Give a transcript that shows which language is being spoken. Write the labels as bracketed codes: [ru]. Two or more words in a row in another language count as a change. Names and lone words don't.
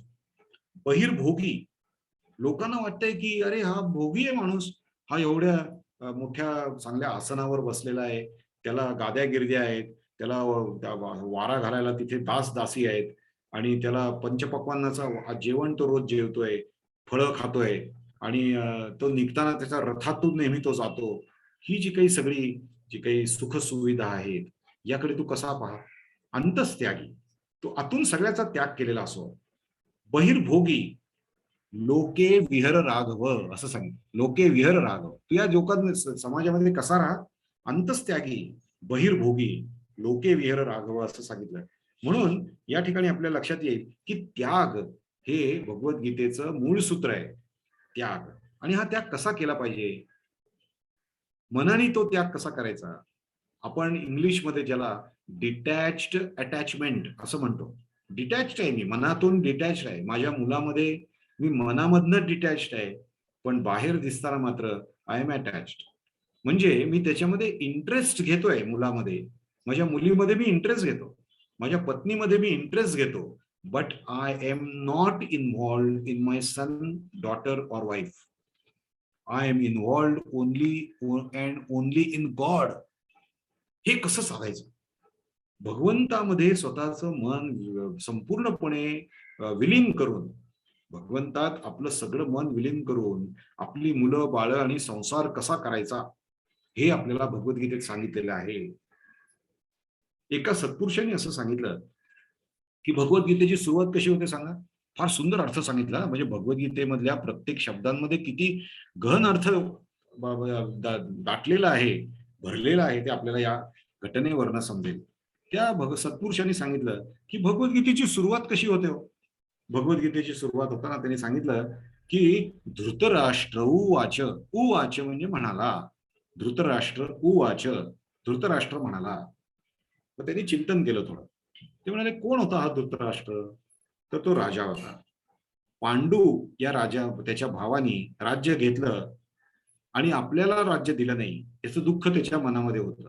[mr] बहिर्भोगी, लोकांना वाटतंय की अरे हा भोगी आहे माणूस, हा एवढ्या मोठ्या चांगल्या आसनावर बसलेला आहे, त्याला गाद्या गिरद्या आहेत, त्याला वारा घालायला तिथे दास दासी आहेत आणि त्याला पंचपक्वान्नाचा जेवण तो रोज जेवतोय, फळं खातोय आणि तो निघताना त्याच्या रथातून नेहमी तो जातो. ही जी काही सुख सुविधा आहेत याकडे तू कसा पहा. अंतस्त्यागी, तो आतून सगळ्याचा त्याग केलेला असो. [sa] बहिर्भोगी, लोके विहर राघव [mr] असं सांगितलं. [sa] लोके विहर राघव, [mr] तू या समाजामध्ये कसा राहा. [sa] अंतस्त्यागी, बहिर्भोगी, लोके विहर राघव [mr] असं सांगितलं. म्हणून या ठिकाणी आपल्या लक्षात येईल की त्याग हे भगवद्गीतेचं मूळ सूत्र आहे. त्याग. आणि हा त्याग कसा केला पाहिजे, मनाने तो त्याग कसा करायचा. आपण इंग्लिशमध्ये ज्याला [en] detached attachment [mr] असं म्हणतो. डिटॅच्ड आहे मी, मनातून डिटॅच्ड आहे. माझ्या मुलामध्ये मी मनामधनं डिटॅच्ड आहे, पण बाहेर दिसताना मात्र [en] I am attached. [mr] म्हणजे मी त्याच्यामध्ये इंटरेस्ट घेतोय, मुलामध्ये, माझ्या मुलीमध्ये मी इंटरेस्ट घेतो, माझ्या पत्नीमध्ये मी इंटरेस्ट घेतो, [en] But I am not involved in my son, daughter और wife. I am involved only and only in God. [mr] हे कसं साधायचं. भगवंतामध्ये स्वतःचं मन संपूर्णपणे विलीन करून, भगवंतात आपलं सगळं मन विलीन करून आपली मुलं बाळ आणि संसार कसा करायचा हे आपल्याला भगवद्गीतेत सांगितलेलं आहे. एका सत्पुरुषांनी असं सांगितलं की भगवद्गीतेची सुरुवात कशी होते सांगा. फार सुंदर अर्थ सांगितला. म्हणजे भगवद्गीतेमधल्या प्रत्येक शब्दांमध्ये किती गहन अर्थ दाटलेला आहे, भरलेला आहे, ते आपल्याला या घटनेवरनं समजेल. त्या सत्पुरुषांनी सांगितलं की भगवद्गीतेची सुरुवात कशी होते हो. भगवद्गीतेची सुरुवात होताना त्यांनी सांगितलं की धृतराष्ट्र उवाच. उवाच म्हणजे म्हणाला. धृतराष्ट्र उवाच, धृतराष्ट्र म्हणाला. तर त्यांनी चिंतन केलं थोडं. ते म्हणाले कोण होता हा धृतराष्ट्र. तर तो राजा होता. पांडू या राजा त्याच्या भावानी राज्य घेतलं आणि आपल्याला राज्य दिलं नाही, याचं दुःख त्याच्या मनामध्ये होतं.